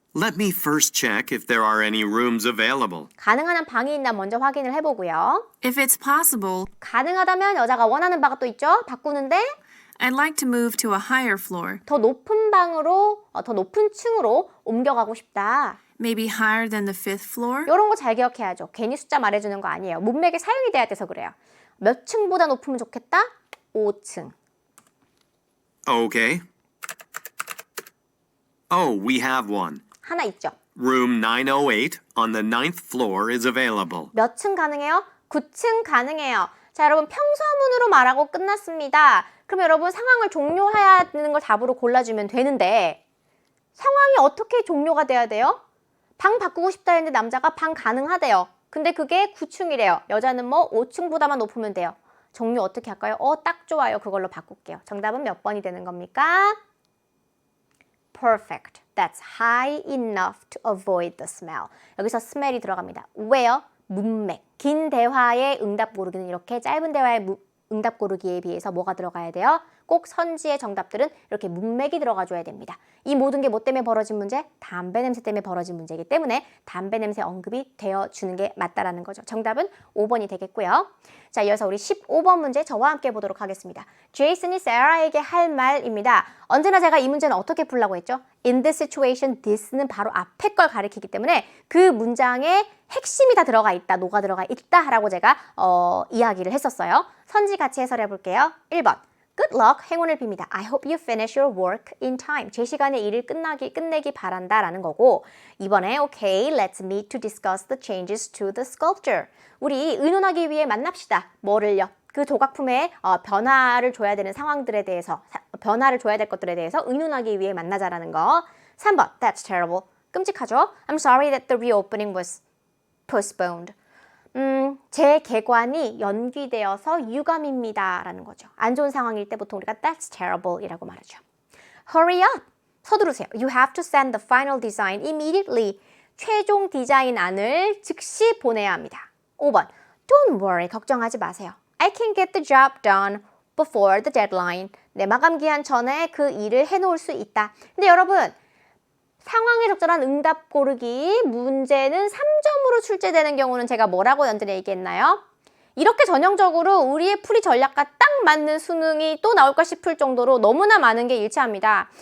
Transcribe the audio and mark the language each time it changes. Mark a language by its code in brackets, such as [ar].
[en] Let me first check if there are any rooms available. [ko] 가능한 한 방이 있나 먼저 확인을 해보고요. [en] If it's possible, [ko] 가능하다면 여자가 원하는 바가 또 있죠. 바꾸는데 [en] I'd like to move to a higher floor, [ko] 더 높은 방으로, 더 높은 층으로 옮겨가고 싶다. [en] maybe higher than the 5th floor. [ko] 이런 거 잘 기억해야죠. 괜히 숫자 말해주는 거 아니에요. 문맥에 사용이 돼야 돼서 그래요. 몇 층보다 높으면 좋겠다? 5층. [en] Okay. Oh, we have one. [ko] 하나 있죠. [en] Room 908 on the 9th floor is available. [ko] 몇 층 가능해요? 9층 가능해요. 자, 여러분 평서문으로 말하고 끝났습니다. 그럼 여러분 상황을 종료해야 되는 걸 답으로 골라주면 되는데 상황이 어떻게 종료가 돼야 돼요? 방 바꾸고 싶다 했는데 남자가 방 가능하대요. 근데 그게 9층이래요. 여자는 뭐 5층보다만 높으면 돼요. 종료 어떻게 할까요? 딱 좋아요. 그걸로 바꿀게요. 정답은 몇 번이 되는 겁니까? [en] Perfect. That's high enough to avoid the smell. [ko] 여기서 smell이 들어갑니다. 왜요? 문맥. 긴 대화의 응답 고르기는 이렇게 짧은 대화의 응답 고르기에 비해서 뭐가 들어가야 돼요? 꼭 선지의 정답들은 이렇게 문맥이 들어가줘야 됩니다. 이 모든 게 뭐 때문에 벌어진 문제? 담배 냄새 때문에 벌어진 문제이기 때문에 담배 냄새 언급이 되어주는 게 맞다라는 거죠. 정답은 5번이 되겠고요. 자, 이어서 우리 15번 문제 저와 함께 보도록 하겠습니다. 제이슨이 세라에게 할 말입니다. 언제나 제가 이 문제는 어떻게 풀라고 했죠? [en] In this situation, [ko] this는 바로 앞에 걸 가리키기 때문에 그 문장에 핵심이 다 들어가 있다, 녹아 들어가 있다라고 제가 이야기를 했었어요. 선지 같이 해설해 볼게요. 1번. [en] Good luck, [ko] 행운을 빕니다. [en] I hope you finish your work in time. [ko] 제 시간에 일을 끝내기 바란다 라는 거고 2번에 [en] Okay, let's meet to discuss the changes to the sculpture. [ko] 우리 의논하기 위해 만납시다. 뭐를요? 그 조각품에 변화를 줘야 되는 상황들에 대해서 변화를 줘야 될 것들에 대해서 의논하기 위해 만나자라는 거. 3번, [en] That's terrible. [ko] 끔찍하죠? [en] I'm sorry that the reopening was postponed. [ko] 재개관이 연기되어서 유감입니다 라는 거죠. 안 좋은 상황일 때 보통 우리가 [en] That's terrible [ko] 이라고 말하죠. [en] Hurry up! [ko] 서두르세요. [en] You have to send the final design immediately. [ko] 최종 디자인안을 즉시 보내야 합니다. 5번 [en] Don't worry, [ko] 걱정하지 마세요. [en] I can get the job done before the deadline. [ko] 내 마감 기한 전에 그 일을 해놓을 수 있다. 근데 여러분 상황에 적절한 응답 고르기 문제는 3점으로 출제되는 경우는 제가 뭐라고 연전에 얘기했나요? 이렇게 전형적으로 우리의 풀이 전략과 딱 맞는 수능이 또 나올까 싶을 정도로 너무나 많은 게 일치합니다.